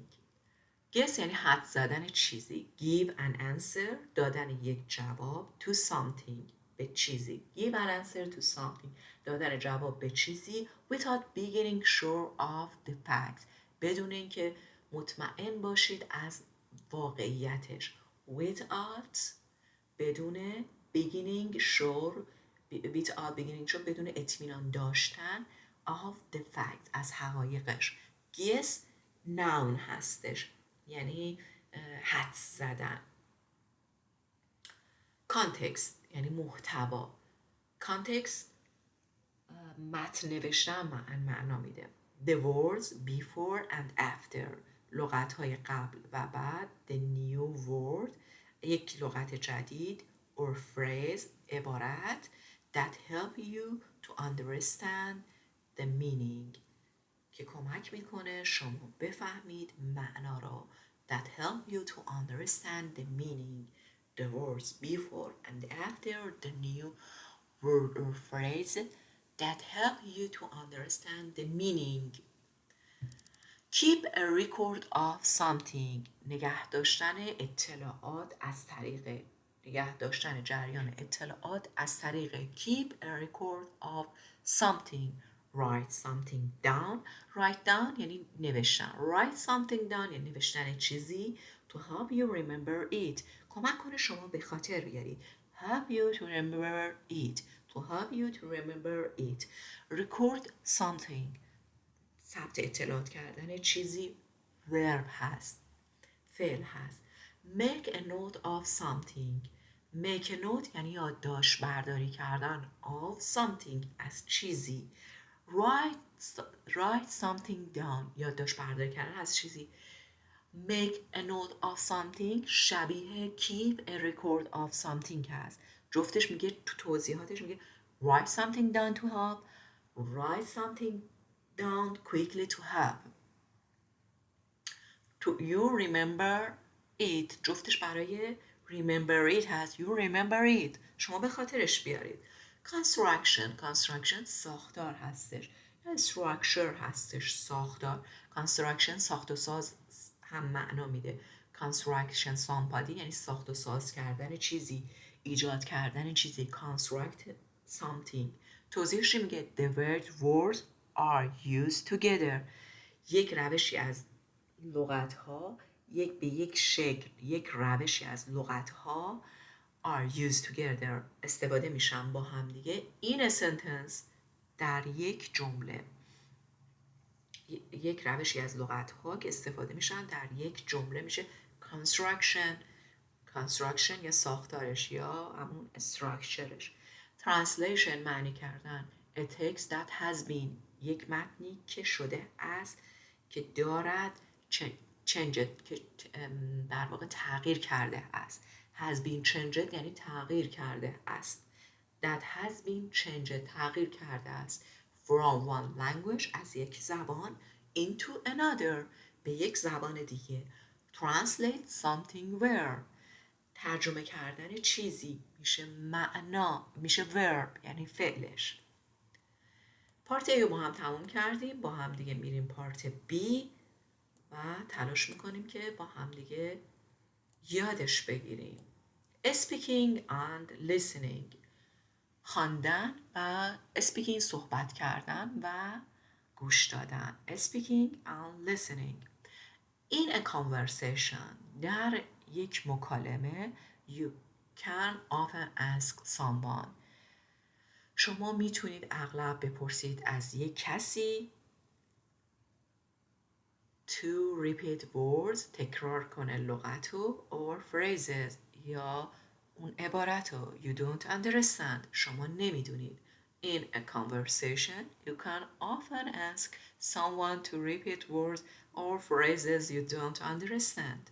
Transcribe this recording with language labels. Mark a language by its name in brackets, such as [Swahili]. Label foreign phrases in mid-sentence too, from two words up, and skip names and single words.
[Persian] guess یعنی حدس زدن چیزی. [English] give an answer [Persian] دادن یک جواب [English] to something [Persian] به چیزی. [English] give an answer to something [Persian] دادن جواب به چیزی [English] without being sure of the facts [Persian] بدون اینکه مطمئن باشید از واقعیتش. [English] without بدون beginning sure without beginning sure [Persian] بدون اطمینان داشتن [English] of the fact [Persian] از حقایقش. [English] guess noun [Persian] هستش یعنی حدس زدن. context یعنی محتوا. context متن نوشتن معنا میده. [English] the words before and after [Persian] لغت های قبل و بعد. [English] the new word [Persian] یک لغت جدید. [English] or phrase عبارت that help you to understand the meaning [Persian] که کمک میکنه شما بفهمید معنا را. [English] that help you to understand the meaning. the words before and after. the new word or phrase that help you to understand the meaning. keep a record of something [Persian] نگه داشتن اطلاعات از طریق نگه داشتن جریان اطلاعات از طریق [English] keep a record of something. write something down. write down [Persian] یعنی نوشتن. [English] write something down [Persian] یعنی نوشتن چیزی. [English] to help you remember it. [Persian] کمک کنه شما به خاطر بیارید. [English] Help you to remember it. To help you to remember it. Record something. [Persian] ثبت اطلاعات کردن چیزی verb هست. فعل هست. [English] Make a note of something. Make a note [Persian] یعنی یادداشت برداری کردن [English] of something [Persian] از چیزی. [English] Write something down. [Persian] یادداشت برداری کردن از چیزی. [English] Make a note of something شبیه keep a record of something هست. [Persian] جفتش میگه تو توضیحاتش میگه [English] write something down to help. Write something down quickly to help. To you remember it. [Persian] جفتش برای [English] remember it هست. You remember it. [Persian] شما به خاطرش بیارید. Construction ساختار هستش. Structure هستش ساختار. Construction ساخت و ساز هم معنا میده. [English] Construction somebody [Persian] یعنی ساخت و ساز کردن چیزی، ایجاد کردن چیزی. [English] Construct something. [Persian] توضیحش میگه [English] the words are used together. [Persian] یک روشی از لغت‌ها به یک شکل، یک روشی از لغت‌ها [English] are used together [Persian] استفاده میشن با هم دیگه [English] in a sentence [Persian] در یک جمله. یک روشی از لغت‌ها که استفاده میشن در یک جمله میشه construction یا ساختارش یا همون structureش. Translation معنی کردن [English] a text that has been [Persian] یک متنی که شده است که دارد changed که در واقع تغییر کرده است. [English] has been changed [Persian] یعنی تغییر کرده است. [English] that has been changed [Persian] تغییر کرده است. [English] from one language [Persian] از یک زبان [English] into another [Persian] به یک زبان دیگه. [English] translate something where [Persian] ترجمه کردن چیزی میشه معنا، میشه verb یعنی فعلش. پارت A رو با هم تموم کردیم. با هم دیگه میریم پارت B و تلاش میکنیم که با هم دیگه یادش بگیریم. [English] Speaking and listening. [Persian] خواندن و speaking صحبت کردن و گوش دادن. [English] Speaking and listening. In a conversation [Persian] در یک مکالمه [English] you can often ask someone [Persian] شما میتونید اغلب بپرسید از یک کسی [English] to repeat words [Persian] تکرار کنه لغتو [English] or phrases [Persian] یا اون عبارتو [English] you don't understand [Persian] شما نمیدونید. [English] In a conversation you can often ask someone to repeat words or phrases you don't understand.